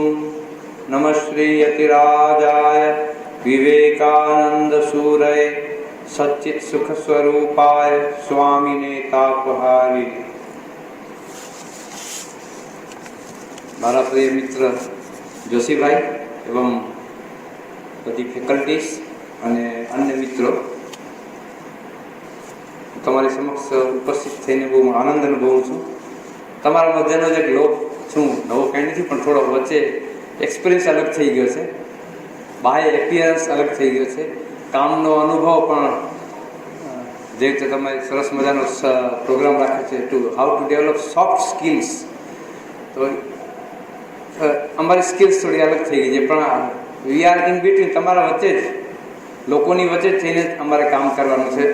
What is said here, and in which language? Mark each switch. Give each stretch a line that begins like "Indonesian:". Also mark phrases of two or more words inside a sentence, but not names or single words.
Sanskrit: नमः श्री यतिराजाय विवेकानंद सूरय सच्चित सुख स्वरूपाय स्वामिने तापहारी।
Gujarati: મારા પ્રિય મિત્ર જોશીભાઈ એવં બધી ફેકલ્ટીઝ અને અન્ય મિત્રો તમારી સમક્ષ ઉપસ્થિત થઈને બહુ આનંદ અનુભવું છું। તમારા મધ્યનો જે લોક છું નવો કંઈ નથી, પણ થોડો વચ્ચે એક્સપિરિયન્સ અલગ થઈ ગયો છે, બાહ્ય એપિયરન્સ અલગ થઈ ગયો છે, કામનો અનુભવ પણ જે રીતે તમે સરસ મજાનો પ્રોગ્રામ રાખ્યો છે
English: to how to develop soft skills,
Gujarati: તો અમારી સ્કિલ્સ થોડી અલગ થઈ ગઈ છે, પણ
English: we are in between,
Gujarati: તમારા વચ્ચે જ લોકોની વચ્ચે જ થઈને અમારે કામ કરવાનું છે।